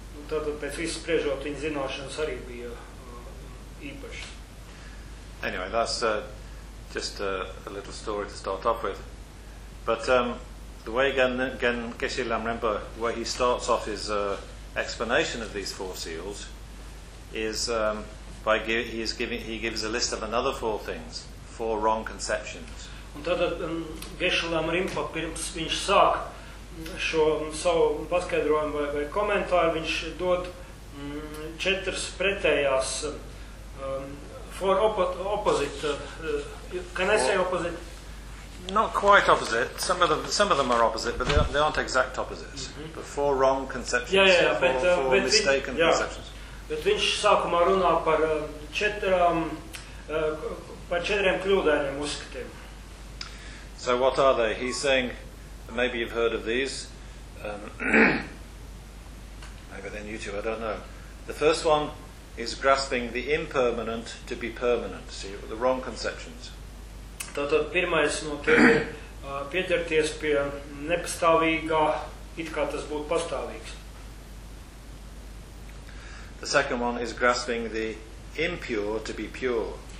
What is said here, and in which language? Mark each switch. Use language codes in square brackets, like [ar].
[lv] Tātad pēc visu spriežot viņa zināšanas arī bija īpašas. [en] Anyway, that's just a little story to start off with. But the way Geshe Lamrimpa, where he starts off his explanation of these four seals, is he gives a list of another four things, four wrong conceptions. [lv] Un tātad Geshe Lamrimpa, pirms viņš sāk šo savu paskaidrojumu vai komentāru, viņš dod četras pretējās [en] four opposite, can I say opposite? Not quite opposite. Some of them are opposite, but they aren't exact opposites. Mm-hmm. But four wrong conceptions, four mistaken conceptions. [lv] Bet viņš sākumā runā par četrām par četriem kļūdainiem uzskatiem. [en] So what are they? He's saying, maybe you've heard of these. maybe they're new to, I don't know. The first one is grasping the impermanent to be permanent. See, the wrong conceptions. [lv] Tātad pirmais no tiem ir pieķerties pie nepastāvīgā, it kā tas būtu pastāvīgs. [en] The second one is grasping the impure to be pure.